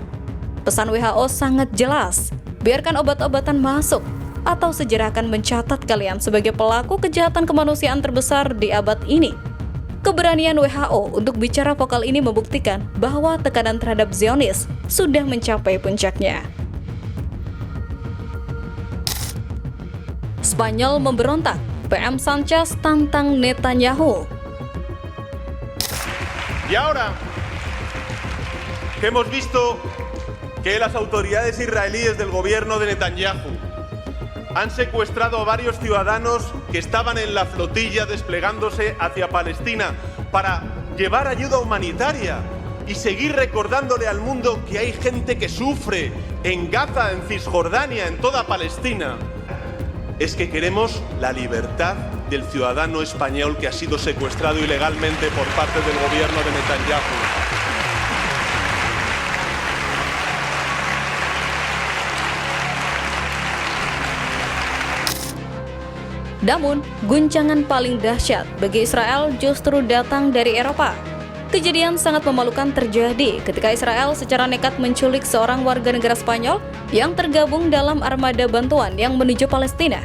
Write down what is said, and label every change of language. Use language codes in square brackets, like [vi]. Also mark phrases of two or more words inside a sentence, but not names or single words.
[id] Pesan WHO sangat jelas, biarkan obat-obatan masuk, atau sejarah akan mencatat kalian sebagai pelaku kejahatan kemanusiaan terbesar di abad ini. Keberanian WHO untuk bicara vokal ini membuktikan bahwa tekanan terhadap Zionis sudah mencapai puncaknya. Spanyol memberontak, PM Sanchez tantang Netanyahu. [es] Y ahora que hemos visto que las autoridades israelíes del gobierno de Netanyahu han secuestrado a varios ciudadanos que estaban en la flotilla desplegándose hacia Palestina para llevar ayuda humanitaria y seguir recordándole al mundo que hay gente que sufre en Gaza, en Cisjordania, en toda Palestina, es que queremos la libertad del ciudadano español que ha sido secuestrado ilegalmente por parte del gobierno de Netanyahu. [id] Namun, guncangan paling dahsyat bagi Israel justru datang dari Eropa. Kejadian sangat memalukan terjadi ketika Israel secara nekat menculik seorang warga negara Spanyol yang tergabung dalam armada bantuan yang menuju Palestina.